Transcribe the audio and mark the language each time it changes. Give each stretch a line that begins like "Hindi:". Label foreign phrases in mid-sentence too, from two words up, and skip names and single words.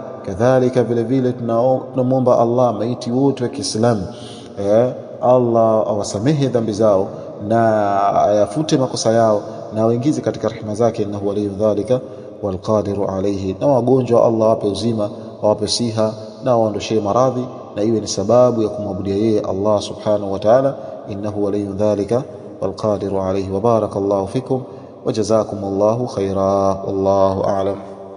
Swahili: Kadhalika vile vile tunamuomba Allah maiti wote wa Kiislamu, Allah awasamehe dhambi zao na ayafute makosa yao, na waingize katika rehema zake,
Arabic: إنه ولي ذلك والقادر عليه.
Swahili: Na wagonjwa Allah wape uzima, wape siha, na waondoshee maradhi, na iwe ni sababu ya kumwabudia yeye Allah
Arabic: سبحانه وتعالى, إنه ولي ذلك والقادر عليه. وبارك الله فيكم وجزاكم الله خيرا، والله أعلم.